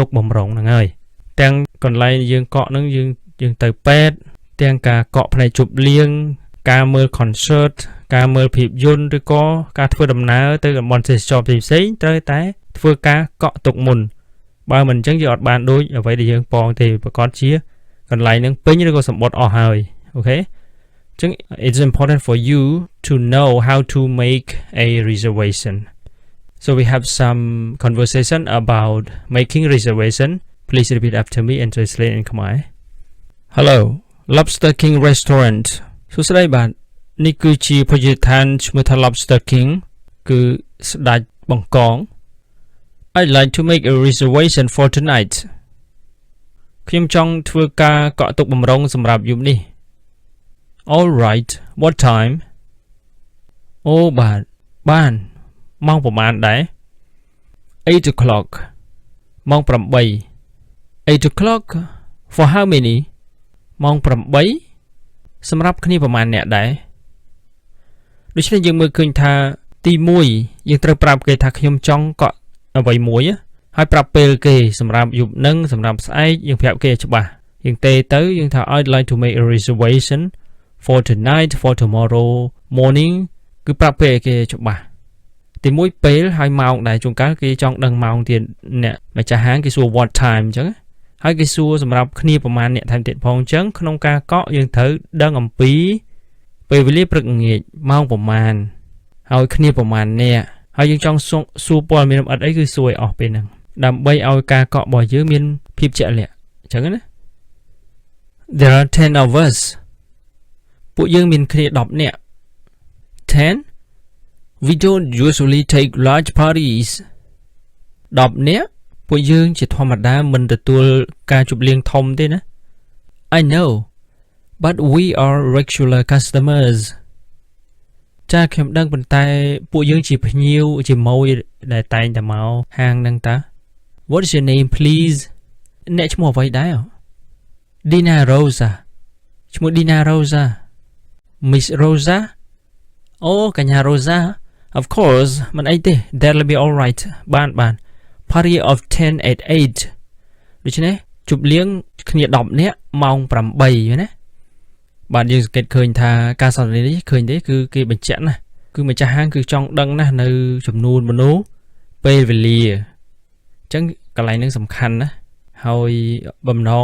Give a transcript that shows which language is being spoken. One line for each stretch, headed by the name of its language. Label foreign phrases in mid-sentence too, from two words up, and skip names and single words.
Khmer: បំរុងហ្នឹងហើយទាំងកន្លែងយើងកក់ហ្នឹងយើងទៅពេទ្យទាំងការកក់ផ្នែកជប់លៀងការ មើល concert ការមើលភាពយន្តឬក៏ការធ្វើដំណើរទៅតំបន់ទេសចរផ្សេងៗត្រូវតែធ្វើការកក់ទុកមុនបើមិនអញ្ចឹងយើងអត់បានដូចអ្វីដែលយើងប៉ងទេប្រកាសជាកន្លែងហ្នឹងពេញឬក៏សម្បត្តិអស់ហើយអូខេអញ្ចឹង
English: it's important for you to know how to make a reservation So we have some conversation about making reservation. Please repeat after me and translate in Khmer. Hello, Lobster King Restaurant.
Khmer: សួស្តីបាទនេះគឺជាភោជនីយដ្ឋានឈ្មោះថា Lobster King គឺស្ដេចបង្កង
English: I'd like to make a reservation for tonight.
Khmer: ខ្ញុំចង់ធ្វើការកក់ទុកបំរុងសម្រាប់យប់នេះ
English: All right, what time?
Khmer: អូបានម៉ោងប្រហែលដែរ 8 o'clock ម៉ោង8
English: 8 o'clock for how many
Khmer: ម៉ោង8សម្រាប់គ្នាប្រមាណអ្នកដែរដូច្នេះយើងមើលឃើញថាទី1យើងត្រូវប្រាប់គេថាខ្ញុំចង់កក់អ្វីមួយហើយប្រាប់ពេល គេសម្រាប់យប់នឹងសម្រាប់ស្អែកយើងប្រាប់គេឲ្យច្បាស់យើងទេទៅយើងថា
English: I'd like to make a reservation for tonight for tomorrow morning
Khmer: គឺប្រាប់ពេល គេច្បាស់ទី1ពេលហើយម៉ោងដែរជួនកាលគេចង់ដឹងម៉ោងទៀតអ្នកម្ចាស់ហាងគេសួរ
English: what time
Khmer: អញ្ចឹងហើយគេសួរសម្រាប់គ្នាប្រមាណអ្នកថែមទៀតផងអញ្ចឹងក្នុងការកក់យើងត្រូវដឹងអំពីពេលវេលាព្រឹកល្ងាចម៉ោងប្រមាណហើយគ្នាប្រមាណអ្នកហើយយើងចង់សួរព័ត៌មានលម្អិតអីគឺសួរឲ្យអស់ពេលហ្នឹងដើម្បីឲ្យការកក់របស់យើងមានភាពជាក់លាក់អញ្ចឹងណា
English: There are 10 of us
Khmer: ពួកយើងមានគ្នា10នាក់ 10
English: We don't usually take large parties
Khmer: 10 នាក់ពួកយើងជាធម្មតាមិនទទួលការជប់លៀងធំទេណា
English: I know but we are regular customers
Khmer: ចាខ្ញុំដឹងប៉ុន្តែពួកយើងជាភ្ញៀវជាម៉ួយដែលតែងតែមកហាងហ្នឹងតា
English: What is your name please
Khmer: អ្នកឈ្មោះអ្វីដែរ
English: Dina Rosa ឈ្មោះ Dina Rosa Miss Rosa
Khmer: អូកញ្ញា
English: Rosa Of course
Khmer: មិនអីទេ
English: That'll be all right បាន Party of 10 at
Khmer: 8 ដូច្នេះជប់លៀងគ្នា10នាក់ម៉ោង8ណាបាទយើងសង្កេតឃើញថាការសន្ទនានេះឃើញទេគឺគេបញ្ជាក់ណាគឺម្ចាស់ហាងគឺចង់ដឹងណាស់នៅចំនួនមនុស្សពេលវេលាអញ្ចឹងកន្លែងហ្នឹងសំខាន់ណាហើយបំណង